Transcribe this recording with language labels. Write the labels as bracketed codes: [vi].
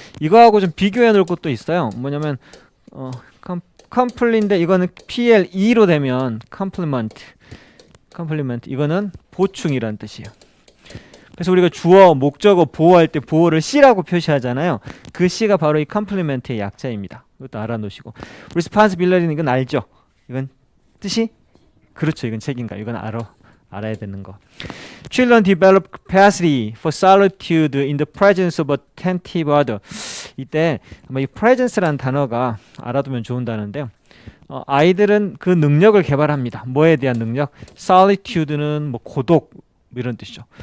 [ko] 이거하고 좀 비교해 놓을 것도 있어요. 뭐냐면 컴플리인데 이거는 PLE로 되면 compliment 이거는 보충이란 뜻이에요. 그래서 우리가 주어, 목적어, 보어할 때 보어를 C라고 표시하잖아요. 그 C가 바로 이 compliment의 약자입니다. 이것도 알아놓으시고 responsibility는 이건 알죠? 이건 뜻이? 그렇죠. 이건 책임감. 이건 알아야 되는 거. [en] Children develop capacity for solitude in the presence of attentive other. [ko] 이때 아마 이 presence라는 단어가 알아두면 좋은 단어인데요. 아이들은 그 능력을 개발합니다. 뭐에 대한 능력? solitude는 뭐 고독 이런 뜻이죠.